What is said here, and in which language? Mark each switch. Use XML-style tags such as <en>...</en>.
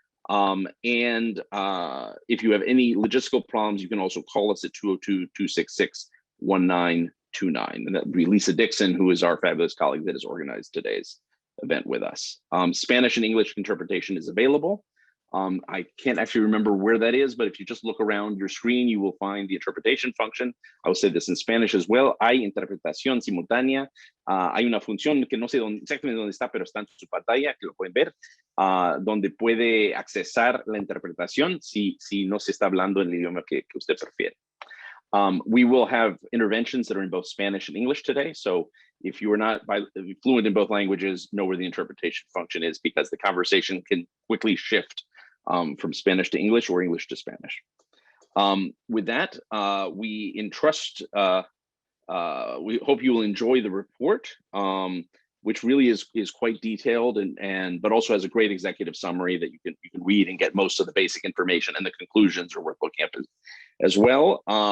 <en>And if you have any logistical problems, you can also call us at 202-266-1929. And that would be Lisa Dixon, who is our fabulous colleague that has organized today's event with us. Spanish and English interpretation is available. I can't actually remember where that is, but if you just look around your screen, you will find the interpretation function. I will say this in Spanish as well.</en> <es>Hay interpretación simultánea. Hay una función que no sé exactamente dónde está, pero está en su pantalla, que lo pueden ver, donde puede accesar la interpretación si no se está hablando en el idioma que usted prefiere.</es> <en>We will have interventions that are in both Spanish and English today. So if you are not fluent in both languages, know where the interpretation function is, because the conversation can quickly shift from Spanish to English or English to Spanish. With that, we entrust, we hope you will enjoy the report, which really is quite detailed but also has a great executive summary that you can read and get most of the basic information, and the conclusions are worth looking at as well.</en>